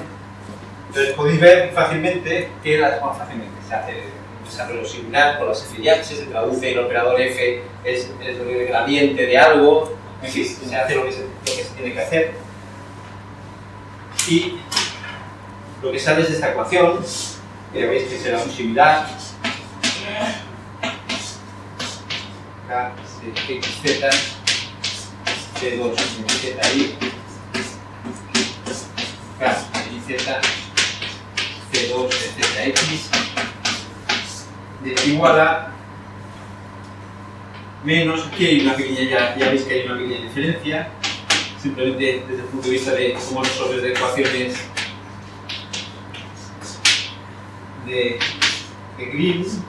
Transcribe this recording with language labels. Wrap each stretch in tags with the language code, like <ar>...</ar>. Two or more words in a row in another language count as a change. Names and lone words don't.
<es>Entonces podéis ver fácilmente que se hace un desarrollo similar con las F y H, se traduce el operador F es el gradiente de algo, en fin, se hace lo que se tiene que hacer. Y lo que sale es de esta ecuación, que veis que será muy similar. K, X, Z, C2, Z, I, K, Y, Z, C2, Z, X, igual a menos, aquí hay una pequeña, ya veis que hay una pequeña diferencia, simplemente desde el punto de vista de cómo resolver de ecuaciones de Green.</es>